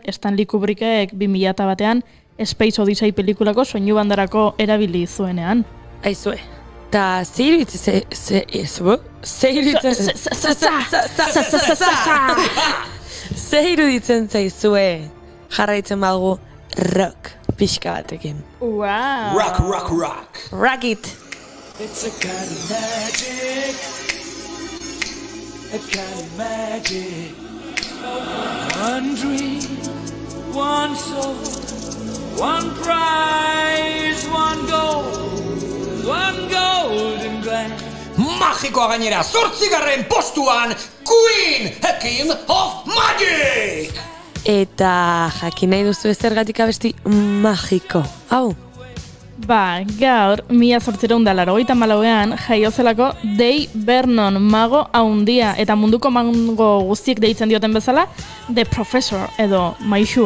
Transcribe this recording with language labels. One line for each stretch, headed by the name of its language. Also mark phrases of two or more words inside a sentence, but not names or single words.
Basque: Stanley Kubrickek 2001ean Space Odyssey pelikulako soinu bandarako erabili zuenean. Aizue, ta ze iruditzen zaizue jarraitzen badugu rock pixka batekin.
English: Wow! Rock. Rock it! It's a kind of magic, a kind of magic. One dream, one soul, one prize, one golden glance.
Basque: Magikoa gainera, 8. postuan Queen, A King of Magic! Eta jakin nahi duzu zergatik abesti magiko. Hau? Ba, gaur, 1884ean jaio zelako Dave Vernon mago haundia eta munduko mago guztiek deitzen dioten bezala The Professor edo maisua.